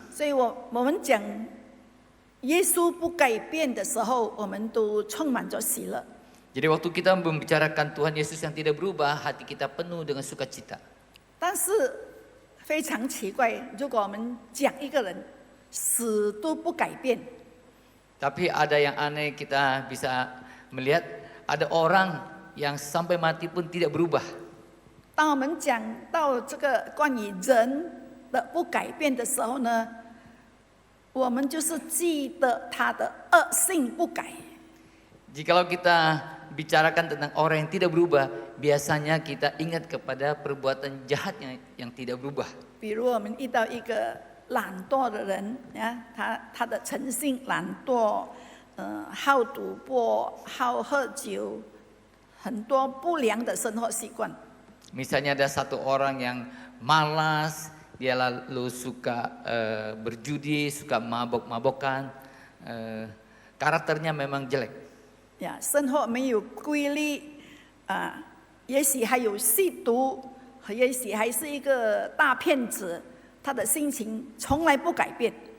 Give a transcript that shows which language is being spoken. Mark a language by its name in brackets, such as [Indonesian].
[Chinese] 所以我们讲耶稣不改变的时候，我们都充满着喜乐。 [Indonesian] Jadi waktu kita membicarakan Tuhan Yesus yang tidak berubah, hati kita penuh dengan sukacita. [Chinese] 但是非常奇怪，如果我们讲一个人死都不改变， [Indonesian] Tapi ada yang aneh, kita bisa melihat ada orang yang sampai mati pun tidak berubah. [Chinese] 当我们讲到这个关于人的不改变的时候呢，我们就是记得他的恶性不改。 [Indonesian] Jikalau kita bicarakan tentang orang yang tidak berubah, biasanya kita ingat kepada perbuatan jahatnya yang tidak berubah. [Chinese] 比如我们遇到一个懒惰的人啊，他的诚信懒惰，好赌博、好喝酒，很多不良的生活习惯。 [Indonesian] Misalnya ada satu orang yang malas, dia lalu suka berjudi, suka mabok-mabokan, karakternya memang jelek. [Chinese] 呀，生活没有规律啊，也许还有吸毒，也许还是一个大骗子，他的心情从来不改变。